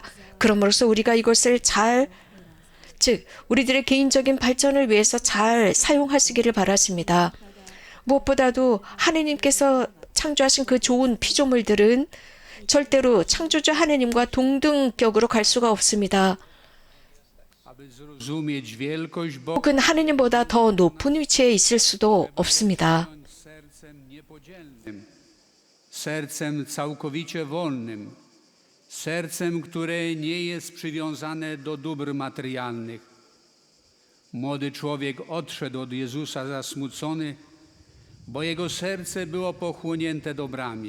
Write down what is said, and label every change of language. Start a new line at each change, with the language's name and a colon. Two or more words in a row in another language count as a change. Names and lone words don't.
Korean: 그러므로서 우리가 이것을 즉 우리들의 개인적인 발전을 위해서 잘 사용하시기를 바라십니다. 무엇보다도 하느님께서 창조하신 그 좋은 피조물들은 절대로 창조주 하느님과 동등격으로 갈 수가 없습니다.
Polish: Aby zrozumieć wielkość Boga,
Korean: 혹은 하느님보다 더 높은 위치에 있을 수도 없습니다.
Polish: sercem niepodzielnym, sercem całkowicie wolnym, sercem, które nie jest przywiązane do dóbr materialnych. Młody człowiek odszedł od Jezusa zasmucony, bo jego serce było pochłonięte dobrami.